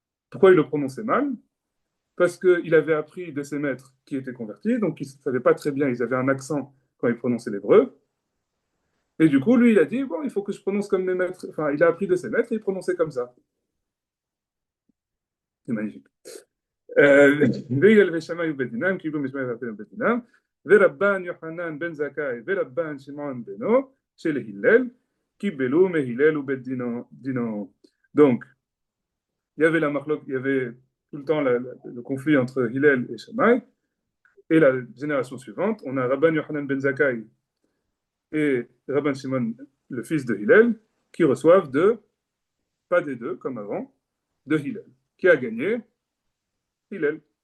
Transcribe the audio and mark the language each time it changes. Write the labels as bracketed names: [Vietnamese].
[French] Pourquoi il le prononçait mal? Parce qu'il avait appris de ses maîtres qui étaient convertis, donc ils ne savaient pas très bien, ils avaient un accent quand ils prononçaient l'hébreu. Et du coup, lui, il a dit, bon, il faut que je prononce comme mes maîtres. Enfin, il a appris de ses maîtres et il prononçait comme ça. C'est magnifique. [Hebrew] והלל ושמאי ובית דינם קיבלו משמעי ואפילו בית דינם ורבן יוחנן בן זכאי ורבן שמעון בנו של הלל קיבלו מהלל ובית דינו. [French] Donc, il y avait tout le temps le conflit entre Hillel et Shammai, et la génération suivante, on a Rabban Yochanan ben Zakkai et Rabban Shimon, le fils de Hillel, qui reçoivent pas des deux comme avant, de Hillel. Qui a gagné? Hillel.